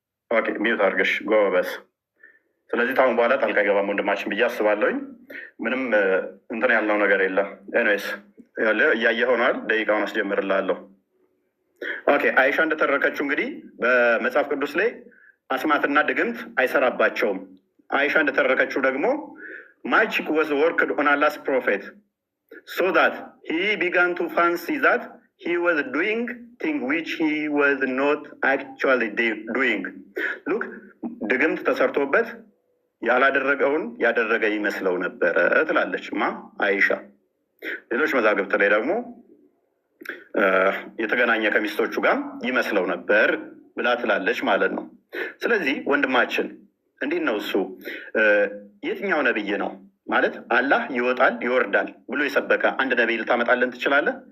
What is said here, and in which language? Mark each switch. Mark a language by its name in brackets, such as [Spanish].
[Amharic] ኦኬ ሚዩት አድርገሽ ጎበዝ። ስለዚህ ታሁን በኋላ ጣልቃ አይገባም ወንድማችን ብዬ አስባለሁኝ። ምንም እንትን ያልነው ነገር የለም። ኤኒዌይስ እያየህ ሆኗል። ደቂቃውን አስጀምርልሃለሁ። ኦኬ። አይሻ እንደተረከችው እንግዲህ በመጽሐፍ ቅዱስ ላይ አስማትና ድግምት አይሰራባቸውም። አይሻ እንደተረከችው ደግሞ [English] ማጂክ ወዝ ወርክድ ኦን አላስ ፕሮፌት so that he began to fancy that he was doing thing which he was not actually doing. [Amharic] Look, ድግምት ተሰርቶበት ያላደረገውን ያደረገ ይመስለው ነበረ ትላለች አይሻ። ሌሎች መዛግብት ላይ ደግሞ የተገናኘ ከሚስቶቹ ጋር ይመስለው ነበር ብላ ትላለች ማለት ነው። ስለዚህ ወንድማችን እንዴት ነው እሱ የትኛው ነብይ ነው ማለት አላህ ይወጣል ይወርዳል ብሎ የሰበከ አንድ ነብይ ልታመጣለን ትችላለህ?